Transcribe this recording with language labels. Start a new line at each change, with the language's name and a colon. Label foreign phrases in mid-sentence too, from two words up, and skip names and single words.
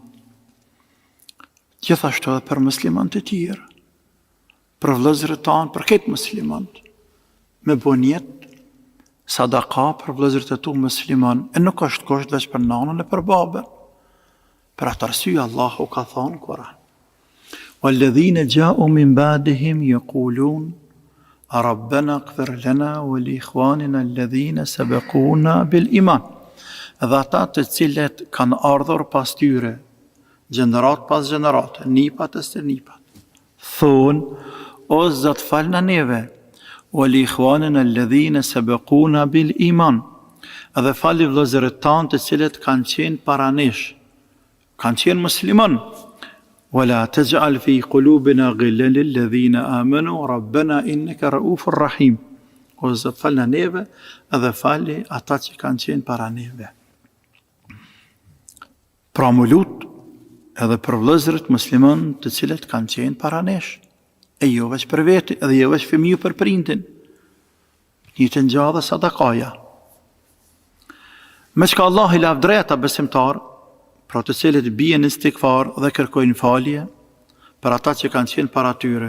Albanian: Gjithashtu edhe për musliman të tjerë, për vëllezërit tanë, për këtë musliman, me bon jetë sadaka për vëllezërit e tu musliman, e nuk është kusht veç për nanën e për babën. Për atë arsye Allahu ka thënë Kur'an:
Arabic: "والذين جاءوا من بعدهم يقولون ربنا اغفر لنا ولإخواننا الذين سبقونا بالإيمان."
Albanian: Dhe ata të cilët kanë ardhur pas tyre, gjenerat pas gjenerat, nipat e stërnipat, thonë: o Zot falna neve,
Arabic: ولإخواننا الذين سبقونا بالإيمان.
Albanian: Dhe fali vëllezërit tanë të cilët kanë qenë para nesh, kanë qenë musliman.
Arabic: ولا تجعل في قلوبنا غلا للذين آمنوا ربنا إنك رؤوف رحيم.
Albanian: O Zot falna neve edhe fali ata që kanë qenë para neve. Pra më lut edhe për vëllezërit musliman të cilët kanë qenë para nesh, e jo veç për vete, edhe jo veç fëmiju për prindin. Një të ngjadhe sadakaja. Me çka Allah i lavdrejta besimtar, pra të cilët bien në istikfar dhe kërkojnë falje për ata që kanë qenë para tyre.